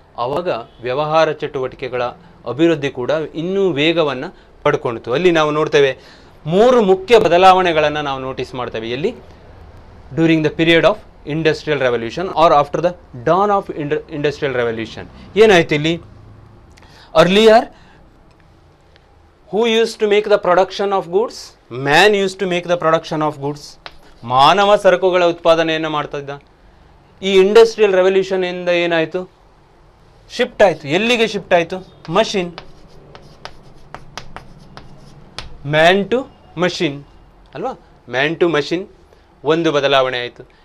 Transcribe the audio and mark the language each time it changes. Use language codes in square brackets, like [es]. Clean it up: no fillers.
[kn] ಆವಾಗ ವ್ಯವಹಾರ ಚಟುವಟಿಕೆಗಳ ಅಭಿವೃದ್ಧಿ ಕೂಡ ಇನ್ನೂ ವೇಗವನ್ನು ಪಡ್ಕೊಂಡಿತು. ಅಲ್ಲಿ ನಾವು ನೋಡ್ತೇವೆ 3 ಮುಖ್ಯ ಬದಲಾವಣೆಗಳನ್ನು ನಾವು ನೋಟಿಸ್ ಮಾಡ್ತೇವೆ. ಎಲ್ಲಿ? [en] During the period of industrial revolution or after the dawn of industrial revolution. [kn] ಏನಾಯ್ತು ಇಲ್ಲಿ? [en] Earlier who used to make the production of goods? Man used to make the production of goods. [kn] ಮಾನವ ಸರಕುಗಳ ಉತ್ಪಾದನೆಯನ್ನು ಮಾಡ್ತಾ ಇದ್ದ. ಈ ಇಂಡಸ್ಟ್ರಿಯಲ್ ರೆವಲ್ಯೂಷನ್ ಇಂದ ಏನಾಯಿತು? ಶಿಫ್ಟ್ ಆಯಿತು. ಎಲ್ಲಿಗೆ ಶಿಫ್ಟ್ ಆಯಿತು? ಮಷಿನ್, [en] man to machine [kn] ಅಲ್ವಾ? [en] man to machine [kn] ಒಂದು ಬದಲಾವಣೆ ಆಯಿತು.